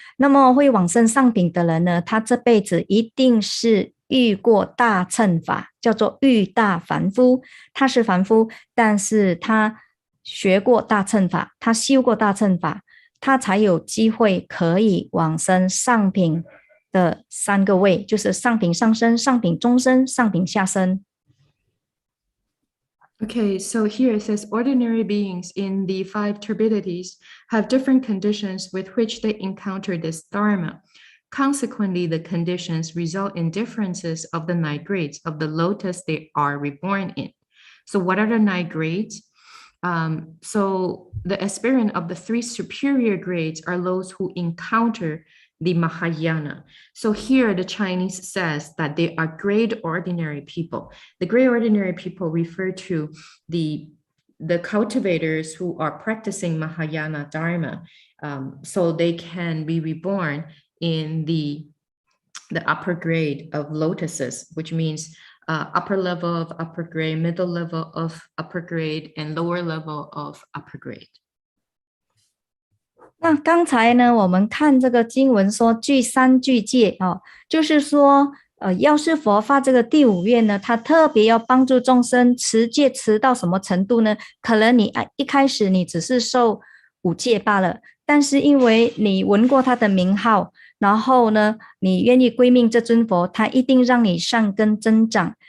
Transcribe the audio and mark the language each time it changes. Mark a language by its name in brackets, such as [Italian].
[Chinese] 那么会往生上品的人呢，他这辈子一定是遇过大乘法，叫做遇大凡夫。他是凡夫，但是他学过大乘法，他修过大乘法，他才有机会可以往生上品的3个位，就是上品上生、上品中生、上品下生。 [English] Okay, so here it says ordinary beings in the 5 turbidities have different conditions with which they encounter this Dharma. Consequently, the conditions result in differences of the 9 grades of the lotus they are reborn in. So what are the 9 grades? So the aspirant of the 3 superior grades are those who encounter the Mahayana. So here the Chinese says that they are grade ordinary people. The grade ordinary people refer to the cultivators who are practicing Mahayana Dharma, so they can be reborn in the upper grade of lotuses, which means upper level of upper grade, middle level of upper grade, and lower level of upper grade. [Chinese] 那刚才呢，我们看这个经文说具3具戒就是说药师佛发这个第5愿呢，他特别要帮助众生持戒持到什么程度呢？可能你一开始你只是受5戒罢了，但是因为你闻过他的名号，然后呢，你愿意归命这尊佛，他一定让你善根增长。